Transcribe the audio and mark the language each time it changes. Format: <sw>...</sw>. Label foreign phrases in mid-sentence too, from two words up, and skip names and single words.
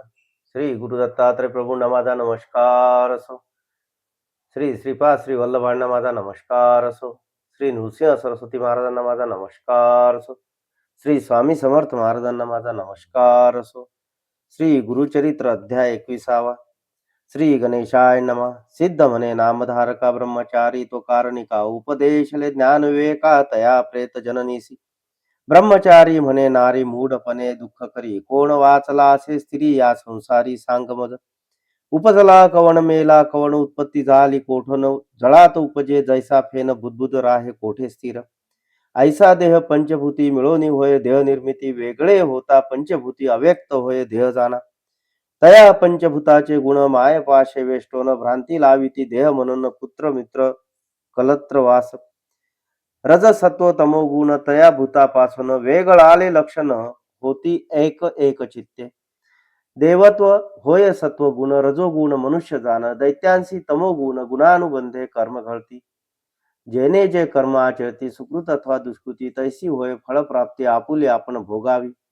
<mr>श्री गुरुदत्तात्रय प्रभूंना माझा नमस्कार असो. श्री श्रीपाद श्री वल्लभांना माझा नमस्कार असो. श्री नृसिंह सरस्वती महाराजांना माझा नमस्कार असो. श्री स्वामी समर्थ महाराजांना माझा नमस्कार असो. श्री गुरुचरित्र अध्याय 21.</mr> <sa>श्री गणेशाय नमः.</sa> <mr>सिद्ध म्हणे नामधारका ब्रह्मचारी तो कारणिका उपदेशले ज्ञान विवेका तया प्रेत जननीसी. ब्रह्मचारी म्हणे नारी मूढपणे दुःख करी कोण वाचला असे स्त्री या संसारी सांग मज. उपजला कवण मेला कवण उत्पत्ती झाली कोठन जळात उपजे जैसा फेन बुद्बुद राहे कोठे स्थिर. ऐसा देह पंचभूती मिळवणी होय देह निर्मिती वेगळे होता पंचभूती अव्यक्त होय देह जाणा. तया पंचभूताचे गुण माय पाशे वेष्टोन भ्रांती लाविती देह म्हणून पुत्र मित्र कलत्र वास. रज सत्व तमो गुण तया भूतापासून वेगळाले लक्षण होती एक एक चित्ते. देवत्व होय सत्व गुण रजोगुण मनुष्य जाण दैत्यांशी तमोगुण गुणानुबंधे कर्म घडती. जेने जे कर्म आचरती सुकृत अथवा दुष्कृती तैसी होय फळप्राप्ती आपुले आपण भोगावी.</mr>